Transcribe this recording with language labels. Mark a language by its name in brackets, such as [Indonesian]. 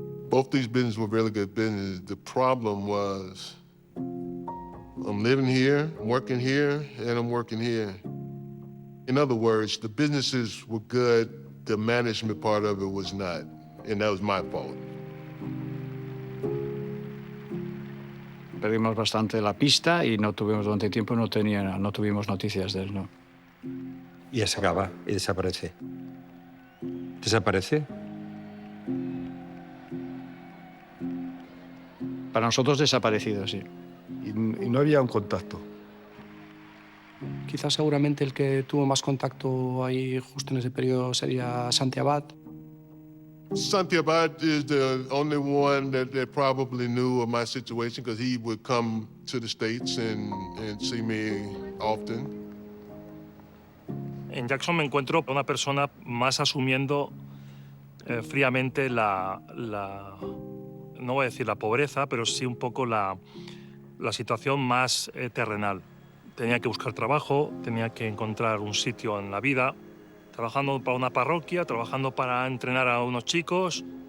[English] Both these businesses were really good businesses. The problem was I'm living here, I'm working here, and I'm working here. In other words, the businesses were good, the management part of it was not, and that was my fault. [Spanish] Perdimos bastante la pista y no tuvimos durante tiempo, no tuvimos noticias de él, ¿no? Y ya se acaba y desaparece. ¿Desaparece? Para nosotros desaparecido, sí. Y no había un contacto. Quizás seguramente el que tuvo más contacto ahí justo en ese periodo sería Santi Abad. [English] Santi Abad is the only one that probably knew of my situation because he would come to the States and see me often. [Spanish] En Jackson me encuentro una persona más asumiendo fríamente no voy a decir la pobreza, pero sí un poco la situación más terrenal. Tenía que buscar trabajo, tenía que encontrar un sitio en la vida, trabajando para una parroquia, trabajando para entrenar a unos chicos.